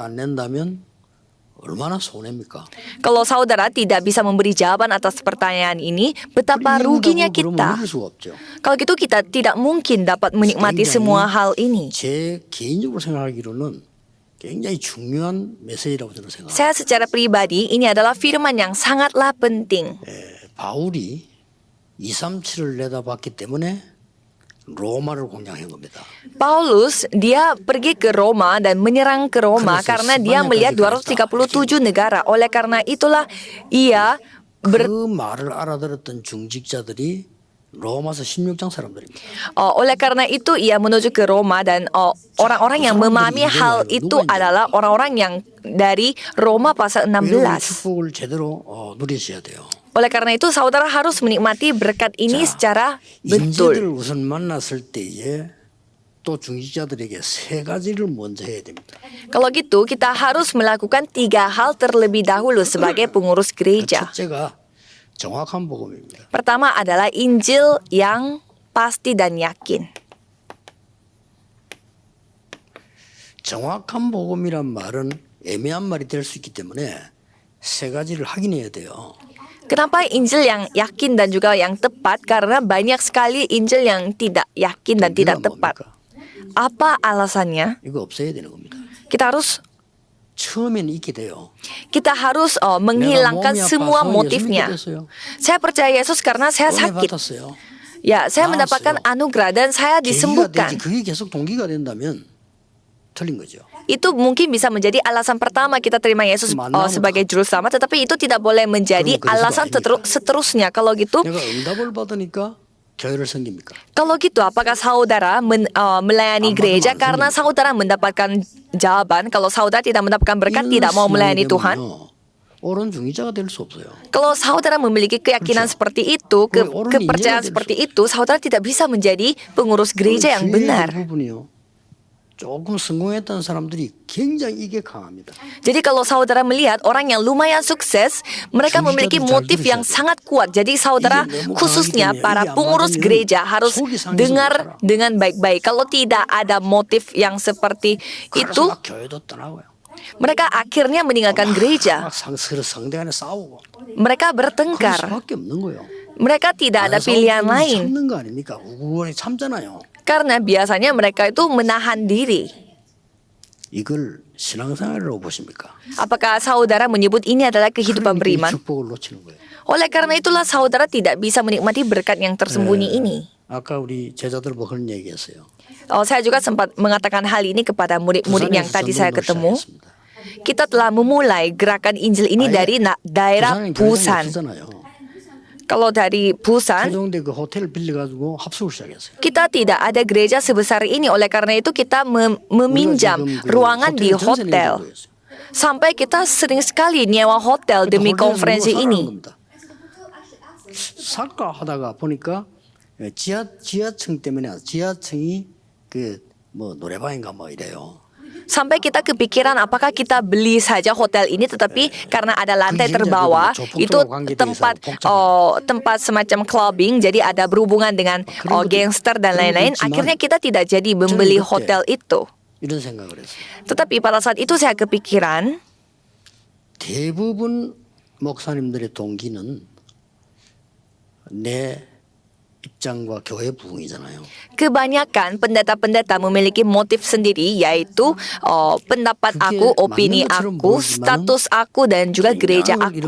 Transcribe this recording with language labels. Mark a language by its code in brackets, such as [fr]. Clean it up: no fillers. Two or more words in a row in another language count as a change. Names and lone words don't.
[id] Kalau saudara tidak bisa memberi jawaban atas pertanyaan ini, betapa ruginya kita. Kalau gitu kita tidak mungkin dapat menikmati semua hal ini. Saya secara pribadi, ini adalah firman yang sangatlah penting. [ko] 바울이 237을 내다봤기 때문에 로마를 공략한 겁니다. [id] Paulus dia pergi ke Roma dan menyerang ke Roma karena dia melihat 237 negara. Oleh karena itulah ia [ko] 그 말을 알아들었던 중직자들이 로마서 16장 사람들입니다. [id] Oleh karena itu ia menuju ke Roma dan orang-orang yang memahami hal itu adalah orang-orang yang dari Roma pasal 16. [ko] 축복을 제대로 누리셔야 돼요. [id] Oleh karena itu saudara harus menikmati berkat ini secara betul. [ko] 인재들을 우선 만났을 때에 또 중직자들에게 세 가지를 먼저 해야 됩니다. [id] Kalau gitu kita harus melakukan 3 hal terlebih dahulu sebagai pengurus gereja. [ko] 첫째가 정확한 복음입니다. [id] Pertama adalah Injil yang pasti dan yakin. [ko] 정확한 복음이란 말은 애매한 말이 될 수 있기 때문에 세 가지를 확인해야 돼요. [id] Kenapa Injil yang yakin dan juga yang tepat? Karena banyak sekali Injil yang tidak yakin dan tidak tepat. Apa alasannya? [ko] 이거 없애야 되는 겁니다. [id] Kita harus [ko] 처음엔 있게 돼요. [id] Kita harus menghilangkan semua motifnya. Saya percaya Yesus karena saya sakit. Ya, saya [ko] 나았어요. [id] mendapatkan anugerah dan saya [ko] 계기가 되지. [id] disembuhkan. [ko] 그게 계속 동기가 된다면 틀린 거죠. [id] Itu mungkin bisa menjadi alasan pertama kita terima Yesus sebagai juru selamat, tetapi itu tidak boleh menjadi [ko] 그럼 그래서도 [id] alasan [ko] 아닙니까? [id] seterusnya. Kalau gitu, [ko] 내가 응답을 받으니까 교회를 섬깁니까? [id] kalau gitu, apakah saudara melayani gereja karena saudara mendapatkan jawaban? Kalau saudara tidak mendapatkan berkat, tidak mau melayani Tuhan? [ko] 옳은 중의자가 될 수 없어요. [id] Kalau saudara memiliki keyakinan seperti itu, kepercayaan seperti itu, saudara tidak bisa menjadi pengurus gereja yang benar. [ko] 부분이요. 조금 성공했던 사람들이 굉장히 이게 강합니다. [id] Jadi kalau saudara melihat orang yang lumayan sukses, mereka memiliki motif yang sangat kuat. Jadi saudara, khususnya para pengurus gereja, harus dengar dengan baik-baik. Kalau tidak ada motif yang seperti itu, [ko] 그래서 막 교회도 떠나고요. [id] mereka akhirnya meninggalkan gereja. [ko] 막 서로 상대간에 싸우고. [id] Mereka [ko] 그럴 [id] bertengkar. [ko] 수밖에 없는 거예요. [id] Mereka tidak ada pilihan lain. [ko] 참는 거 아닙니까? 우구원이 참잖아요. [id] Karena biasanya mereka itu menahan diri. [ko] 이걸 신앙생활이라고 보십니까? [id] Apakah saudara menyebut ini adalah kehidupan [ko] 그러니까 이 [id] beriman? [ko] 축복을 놓치는 거예요. [id] Oleh karena itulah saudara tidak bisa menikmati berkat yang tersembunyi ini. [ko] 아까 우리 제자들 뭐 그런 얘기했어요. [id] Saya juga sempat mengatakan hal ini kepada murid-murid yang [ko] 부산에서 [id] tadi saya [ko] 전도를 [id] ketemu. [ko] 시작했습니다. [id] Kita telah memulai gerakan Injil ini dari daerah [ko] 부산은 교회가 [id] Busan. [ko] 없잖아요. [id] Kalau dari Busan, [ko] 세종대 그 호텔 빌려가지고 합숙을 시작했어요. [id] kita tidak ada gereja sebesar ini. Oleh karena itu kita meminjam [ko] 지금 그 [id] ruangan di [ko] 호텔 전세 내는 [id] hotel. [ko] 거였어요. [id] Sampai kita sering sekali nyewa hotel demi [ko] 호텔에서 [id] konferensi [ko] 누워 살아가는 [id] ini. [ko] 겁니다. 사과 하다가 보니까 지하층 때문에 지하층이 그 뭐 노래방인가 뭐 이래요. [id] Sampai kita kepikiran apakah kita beli saja hotel ini, tetapi karena ada lantai terbawah itu tempat semacam clubbing, jadi ada berhubungan dengan gangster dan lain-lain. Akhirnya kita tidak jadi membeli hotel itu. [ko] 이런 생각을 했어요. [id] Tetapi pada saat itu saya kepikiran [ko] 대부분 목사님들의 동기는 내 입장과 교회 부흥이잖아요. [id] kebanyakan pendeta-pendeta memiliki motif sendiri, yaitu pendapat aku, opini aku, status aku, dan juga gereja aku.